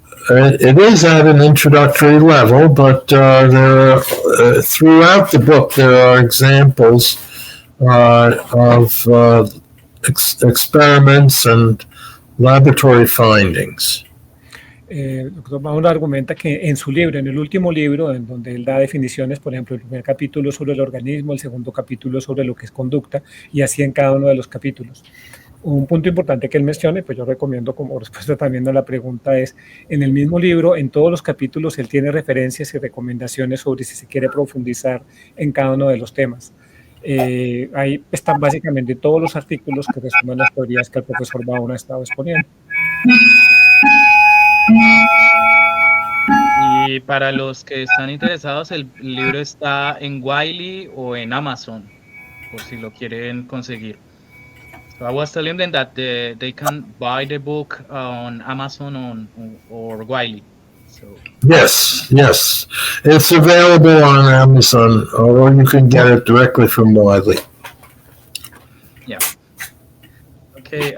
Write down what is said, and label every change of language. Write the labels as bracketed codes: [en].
[en] It is at an introductory level, but throughout the book there are examples of experiments and laboratory findings. [es] Dr. Brown argumenta que en su libro, en el último libro, en donde él da definiciones, por ejemplo, el primer capítulo sobre el organismo, el segundo capítulo sobre lo que es conducta, y así en cada uno de los capítulos. Un punto importante que él mencione, pues yo recomiendo como respuesta también a la pregunta es, en el mismo libro, en todos los capítulos, él tiene referencias y recomendaciones sobre si se quiere profundizar en cada uno de los temas. Ahí están básicamente todos los artículos que resumen las teorías que el profesor Brown ha estado exponiendo. Y para los que están interesados, el libro está en Wiley o en Amazon, por si lo quieren conseguir. [en] So I was telling them that they can buy the book on Amazon or Wiley. So Yes, it's available on Amazon, or you can get it directly from Wiley. yeah. Okay.